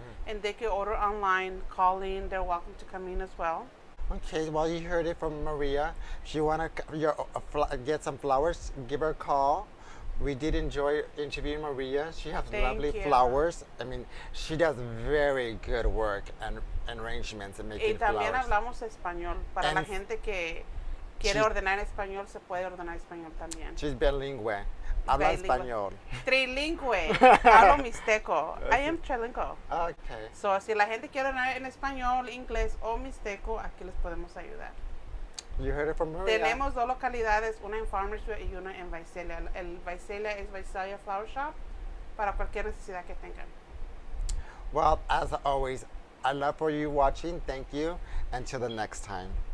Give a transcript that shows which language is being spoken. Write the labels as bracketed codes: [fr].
[en] And they can order online, call in. They're welcome to come in as well. Okay, well, you heard it from Maria. If you want to get some flowers, give her a call. We did enjoy interviewing Maria. She has lovely flowers. I mean, she does very good work and arrangements and making flowers. [es] Y también hablamos español. Para la gente que quiere ordenar en español, se puede ordenar español también. She's bilingüe. Habla español. Trilingüe. Hablo mixteco. [en] I am trilingual. Okay. [es] So, si la gente quiere ordenar en español, inglés o mixteco, aquí les podemos ayudar. [en] You heard it from Maria. [es] Tenemos dos localidades, una en Farmersville y una en Visalia. El Visalia es Visalia Flower Shop para cualquier necesidad que tengan. [en] Well, as always, I love for you watching. Thank you. Until the next time.